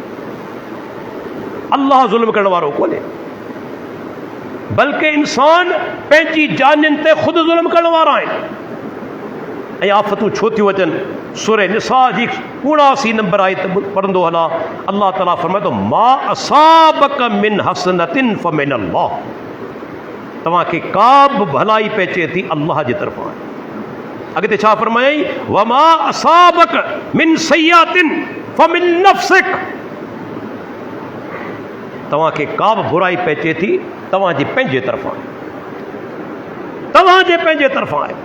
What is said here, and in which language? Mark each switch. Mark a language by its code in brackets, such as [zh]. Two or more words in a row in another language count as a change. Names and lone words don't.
[sd] अल्लाह ज़ुल्म करण वारो कोन्हे, बल्कि इंसान पंहिंजी जानियुनि ते ख़ुदि ज़ुल्म करण वारा आहिनि। ऐं आफ़तूं छो थियूं अचनि? सूरह निसा जी 79 नंबर आयत पढ़ंदो हला, अल्लाह ताला फरमाए थो [ar] ما أصابك من حسنة فمن الله. [sd] तव्हांखे का बि भलाई पहुचे थी अल्लाह जे तरफ़ां। अॻिते छा फरमायई, [ar] وما أصابك من سيئة فمن نفسك. [sd] तव्हांखे का बि बुराई पहुचे थी तव्हांजे पंहिंजे तरफ़ां, तव्हांजे पंहिंजे तरफ़ां आहे।